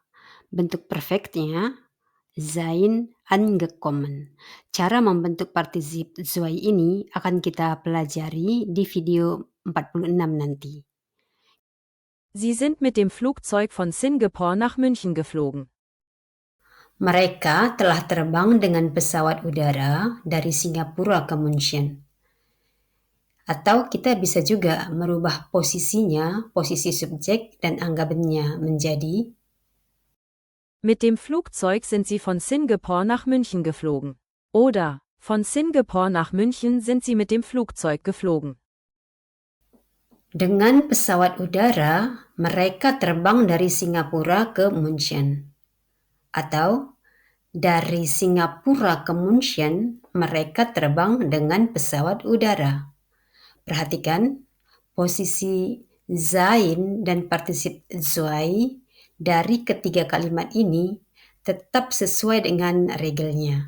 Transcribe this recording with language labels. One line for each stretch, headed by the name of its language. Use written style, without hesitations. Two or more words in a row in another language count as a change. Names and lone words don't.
Indonesian: Bentuk perfectnya
German: sein angekommen.
Indonesian: Cara membentuk partisip zwei ini akan kita pelajari di video 46 nanti.
German: Sie sind mit dem Flugzeug von Singapore nach München geflogen.
Indonesian: Mereka telah terbang dengan pesawat udara dari Singapura ke München. Atau kita bisa juga merubah posisinya, posisi subjek dan anggapannya menjadi
German: Mit dem Flugzeug sind sie von Singapore nach München geflogen. Oder von Singapore nach München sind sie mit dem Flugzeug geflogen.
Indonesian: dengan pesawat udara mereka terbang dari Singapura ke München. Atau dari Singapura ke München mereka terbang dengan pesawat udara. Perhatikan posisi sein dan partisip zwei dari ketiga kalimat ini tetap sesuai dengan regelnya.